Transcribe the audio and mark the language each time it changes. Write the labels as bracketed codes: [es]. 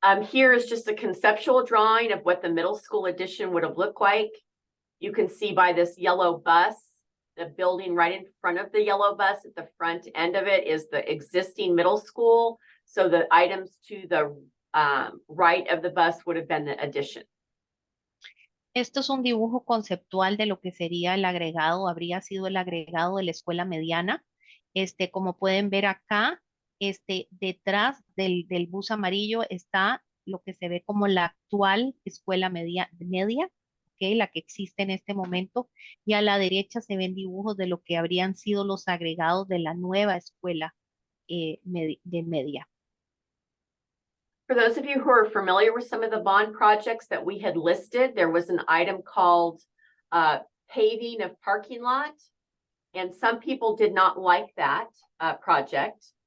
[en] Here is just a conceptual drawing of what the middle school addition would have looked like. You can see by this yellow bus, the building right in front of the yellow bus at the front end of it is the existing middle school. So the items to the right of the bus would have been the addition. [es] Esto es un dibujo conceptual de lo que sería el agregado, habría sido el agregado de la escuela mediana. Como pueden ver acá, detrás del bus amarillo está lo que se ve como la actual escuela media, ¿ok? La que existe en este momento. Y a la derecha se ven dibujos de lo que habrían sido los agregados de la nueva escuela de media. [en] For those of you who are familiar with some of the bond projects that we had listed, there was an item called paving of parking lot. And some people did not like that project.